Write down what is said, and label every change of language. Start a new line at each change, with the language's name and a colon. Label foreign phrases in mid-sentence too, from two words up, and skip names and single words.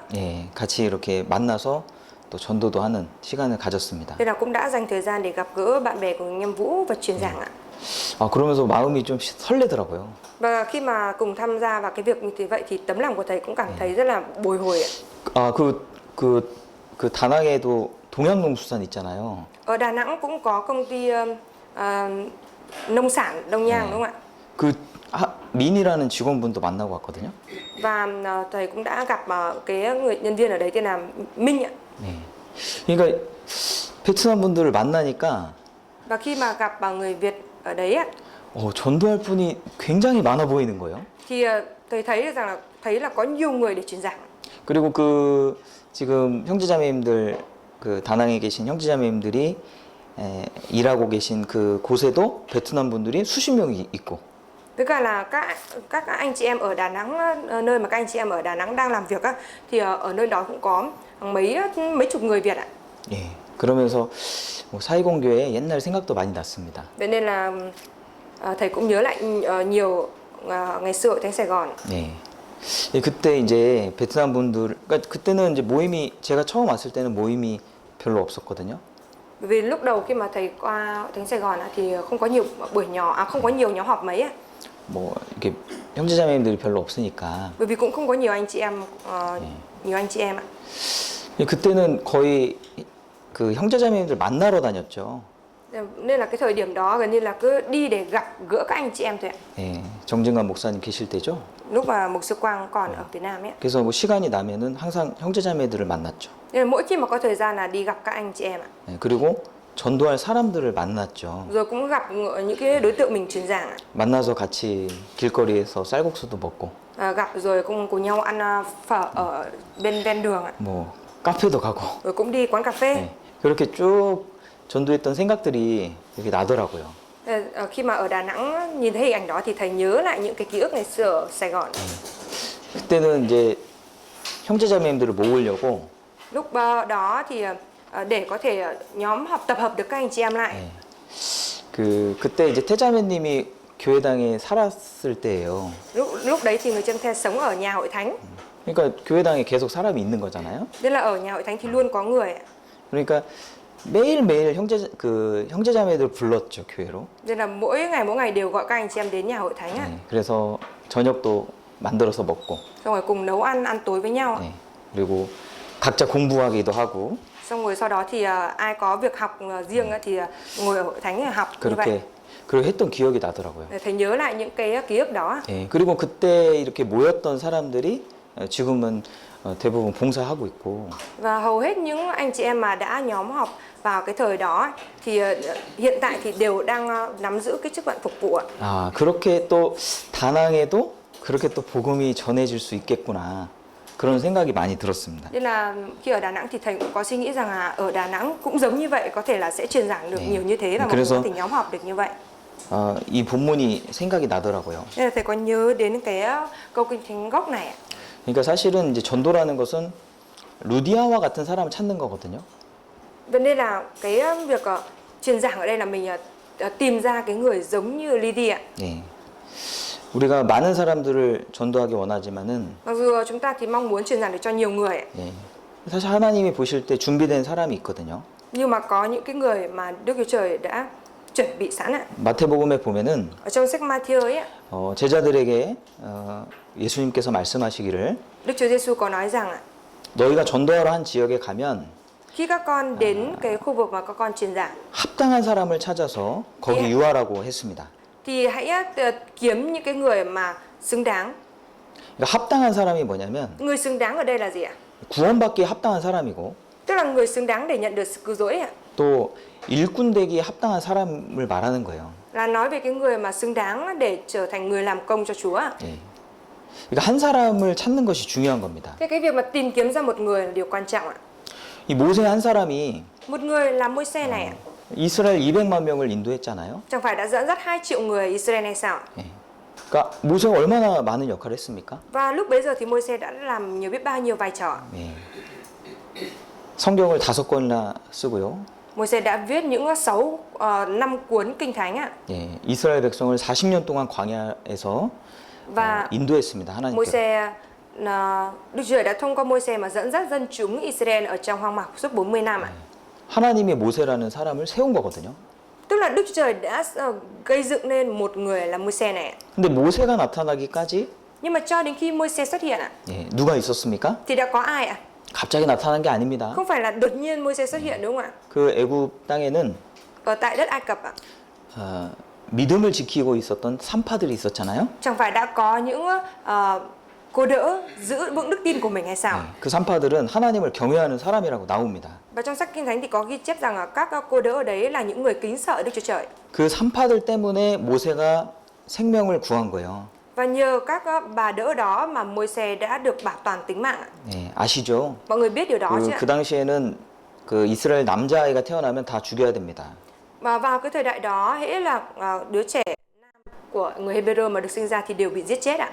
Korean: 예, 같이 이렇게 만나서 또 전도도 하는 시간을 가졌습니다.
Vietnamese: Thế là cũng đã dành thời gian để gặp gỡ bạn bè của người anh em Vũ và truyền giảng ạ.
Korean: 그러면서 마음이 좀 설레더라고요.
Vietnamese: Và khi mà cùng tham gia vào cái việc như thế vậy thì tấm lòng của thầy cũng cảm thấy rất là bồi hồi ạ.
Korean: 그 다낭에도 동양농수산 있잖아요.
Vietnamese: Ở Đà Nẵng cũng có công ty nông sản Đông Nhang, đúng không ạ?
Korean: 그 민이라는 직원분도 만나고 왔거든요.
Vietnamese: Và thầy cũng đã gặp cái người nhân viên ở đấy tên là Minh ạ.
Korean: 네. 그러니까 베트남 분들을 만나니까
Vietnamese: Và khi mà gặp người Việt ở đấy ạ,
Korean: 전도할 분이 굉장히 많아 보이는 거예요.
Vietnamese: thì thầy thấy được rằng là có nhiều người để truyền giảng.
Korean: 그리고 그 지금 형제자매님들 그 다낭에 계신 형제자매님들이 일하고 계신 그 곳에도 베트남 분들이 수십 명이 있고.
Vietnamese: Với cả là các anh chị em ở Đà Nẵng, nơi mà các anh chị em ở Đà Nẵng đang làm việc á, thì ở nơi đó cũng có mấy chục người Việt ạ.
Korean: 예. 그러면서 사이공교회 옛날 생각도 많이 났습니다.
Vietnamese: Vậy nên là thầy cũng nhớ lại nhiều ngày xưa ở thánh Sài Gòn.
Korean: 예. 예, 그때 이제 베트남 분들, 그러니까 그때는 이제 모임이 제가 처음 왔을 때는 모임이 별로 없었거든요.
Vietnamese: Bởi vì lúc đầu khi mà thầy qua thánh Sài Gòn thì không có nhiều không có nhiều nhóm họp mấy á.
Korean: 뭐 이렇게 형제자매님들이 별로 없으니까.
Vietnamese: Bởi vì cũng không có nhiều anh chị em ạ.
Korean: 예, 그때는 거의 그 형제자매님들 만나러 다녔죠.
Vietnamese: Nên là cái thời điểm đó gần như là cứ đi để gặp gỡ các anh chị em thôi ạ.
Korean: 예, 정진관 목사님 계실 때죠.
Vietnamese: Lúc mà Mục sư Quang còn ở Việt Nam ấy.
Korean: 그래서 뭐 시간이 나면은 항상 형제자매들을 만났죠.
Vietnamese: Nên là mỗi khi mà có thời gian là đi gặp các anh chị em ạ.
Korean: 예, 그리고 전도할 사람들을 만났죠.
Vietnamese: Rồi cũng gặp những cái đối tượng mình truyền giảng ạ.
Korean: 만나서 같이 길거리에서 쌀국수도 먹고,
Vietnamese: Gặp rồi cũng cùng nhau ăn phở ở bên ven đường ạ.
Korean: 뭐 카페도 가고,
Vietnamese: Rồi cũng đi quán cà phê.
Korean: 예, 그렇게 쭉 전도했던 생각들이 이렇게 나더라고요.
Vietnamese: Khi mà ở Đà Nẵng nhìn thấy hình ảnh đó thì thầy nhớ lại những cái ký ức ngày xưa ở Sài Gòn.
Korean: 그때는 이제 형제자매님들을 모으려고
Vietnamese: Lúc đó thì để có thể nhóm tập hợp được các anh chị em lại.
Korean: 예, 그때 이제 태자매님이 교회당에 살았을 때예요.
Vietnamese: Lúc đấy thì người Châm The sống ở nhà hội thánh.
Korean: 그러니까 교회당에 계속 사람이 있는 거잖아요.
Vietnamese: Tức là ở nhà hội thánh thì luôn có người ạ.
Korean: 그러니까 매일매일 형제자매들 불렀죠, 교회로.
Vietnamese: Nên là mỗi ngày đều gọi các anh chị em đến nhà hội thánh ạ.
Korean: 네, 그래서 저녁도 만들어서 먹고,
Vietnamese: Xong rồi cùng nấu ăn tối với nhau ạ.
Korean: 네, 그리고 각자 공부하기도 하고,
Vietnamese: Xong rồi sau đó thì ai có việc học riêng thì ngồi ở hội thánh để học như vậy.
Korean: 그렇게 했던 기억이 나더라고요.
Vietnamese: Thầy nhớ lại những cái ký ức đó.
Korean: 예, 그리고 그때 이렇게 모였던 사람들이 지금은 대부분 봉사하고 있고,
Vietnamese: Và hầu hết những anh chị em mà đã nhóm họp vào cái thời đó thì hiện tại thì đều đang nắm giữ cái chức phận phục vụ ạ.
Korean: 아, 그렇게 또 다낭에도 그렇게 또 복음이 전해질 수 있겠구나. 그런 생각이 많이 들었습니다.
Vietnamese: Nên là khi ở Đà Nẵng thì thầy cũng có suy nghĩ rằng là ở Đà Nẵng cũng giống như vậy, có thể là sẽ truyền giảng được nhiều như thế và mọi người có thể nhóm họp được như vậy.
Korean: 이 본문이 생각이 나더라고요.
Vietnamese: Nên là thầy có nhớ đến cái câu kinh thánh gốc này ạ.
Korean: 그러니까 사실은 이제 전도라는 것은 루디아와 같은 사람을 찾는 거거든요.
Vietnamese: Vậy nên là cái việc truyền giảng ở đây là mình tìm ra cái người giống như Lydia ạ.
Korean: 예. 우리가 많은 사람들을 전도하기 원하지만은
Vietnamese: Mặc dù chúng ta thì mong muốn truyền giảng được cho nhiều người ạ.
Korean: 예. 사실 하나님이 보실 때 준비된 사람이 있거든요.
Vietnamese: Nhưng mà có những cái người mà Đức Chúa Trời đã chuẩn bị sẵn ạ.
Korean: 마태복음에 보면은
Vietnamese: Ở trong sách Ma-thi-ơ ấy ạ,
Korean: 제자들에게 예수님께서 말씀하시기를
Vietnamese: Đức Chúa Giêsu có nói rằng ạ,
Korean: 너희가 전도하러 한 지역에 가면
Vietnamese: khi các con đến cái khu vực mà các con truyền giảng
Korean: 합당한 사람을 찾아서 거기 예. 유하라고 했습니다.
Vietnamese: thì hãy kiếm những cái người mà xứng đáng.
Korean: 그러니까 합당한 사람이 뭐냐면
Vietnamese: Người xứng đáng ở đây là gì ạ?
Korean: 구원받기에 합당한 사람이고
Vietnamese: Tức là người xứng đáng để nhận được sự cứu rỗi ạ.
Korean: 또 일꾼 되기에 합당한 사람을 말하는 거예요.
Vietnamese: Là nói về cái người mà xứng đáng để trở thành người làm công cho Chúa ạ.
Korean: 예. 그러니까 한 사람을 찾는 것이 중요한 겁니다.
Vietnamese: Thế cái việc mà tìm kiếm ra một người là điều quan trọng ạ.
Korean: 이 모세 한 사람이
Vietnamese: Một người là Môi-se này ạ,
Korean: 이스라엘 200만 명을 인도했잖아요.
Vietnamese: chẳng phải đã dẫn dắt 2 triệu người Israel hay sao ạ?
Korean: 예. 그러니까 모세가 얼마나 많은 역할을 했습니까?
Vietnamese: Và lúc bấy giờ thì Môi-se đã làm biết bao nhiêu vai trò.
Korean: 예. 성경을 5권이나 쓰고요.
Vietnamese: Môi-se đã viết những 5 cuốn kinh thánh ạ.
Korean: 예. 이스라엘 백성을 40년 동안 광야에서
Vietnamese: Và
Korean: 인도했습니다. 하나님께서.
Vietnamese: Môi-se Đức Chúa Trời đã thông qua Môi-se mà dẫn dắt dân chúng Israel ở trong hoang mạc suốt 40 năm ạ.
Korean: 하나님의 모세라는 사람을 세운 거거든요.
Vietnamese: Tức là Đức Chúa Trời đã gây dựng nên một người là Môi-se này ạ.
Korean: 근데 모세가 나타나기까지
Vietnamese: Nhưng mà cho đến khi Môi-se xuất hiện ạ,
Korean: 예, 누가 있었습니까?
Vietnamese: thì đã có ai ạ?
Korean: 갑자기 나타난 게 아닙니다.
Vietnamese: Không phải là đột nhiên Môi-se xuất hiện đúng không ạ?
Korean: 그 애굽 땅에는
Vietnamese: Ở tại đất Ai Cập ạ,
Korean: 믿음을 지키고 있었던 산파들이 있었잖아요.
Vietnamese: chẳng phải đã có những cô đỡ giữ vững đức tin của mình hay sao?
Korean: 그 산파들은 하나님을 경외하는 사람이라고 나옵니다.
Vietnamese: Và trong sách Kinh Thánh thì có ghi chép rằng các cô đỡ ở đấy là những người kính sợ Đức Chúa Trời.
Korean: 그 산파들 때문에 모세가 생명을 구한 거예요.
Vietnamese: Và nhờ các bà đỡ đó mà Môi-se đã được bảo toàn tính mạng.
Korean: 예, 아시죠?
Vietnamese: Mọi người biết điều đó chứ ạ?
Korean: 그 당시에는 그 이스라엘 남자아이가 태어나면 다 죽여야 됩니다.
Vietnamese: Và vào cái thời đại đó, hễ là đứa trẻ nam của người Hebrew mà được sinh ra thì đều bị giết chết ạ.